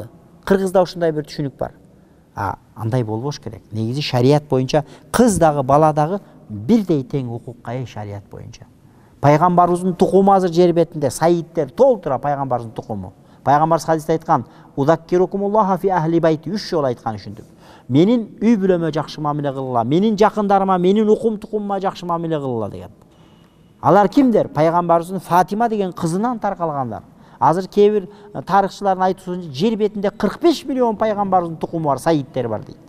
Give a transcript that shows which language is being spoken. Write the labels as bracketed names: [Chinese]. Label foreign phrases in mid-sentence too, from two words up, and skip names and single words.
[Kyrgyz] Кыргызда ошондой бир түшүнүк бар. Андай болбош керек. Негизи шарият боюнча кыз дагы, бала дагы бирдей тең укукка ээ шарият боюнча. Пайгамбарыбыздын тукуму азыр жер бетинде саидтер толтура пайгамбарыбыздын тукуму. Пайгамбарыбыз хадисте айткан: [Arabic] "أذكركم الله في أهل بيتي" [Kyrgyz] 3 жолу айткан ушинтип. Менин үй бүлөмө жакшы мамиле кылгыла, менин жакындарыма, менин укум тукумума жакшы мамиле кылгыла деген. Алар кимдер? Пайгамбарыбыздын Фатима деген кызынан таркалгандар. Азыр кээ бир тарыхчылардын айтуусунча жер бетинде 45 миллион пайгамбарыбыздын тукуму бар, саидтер бар дейт.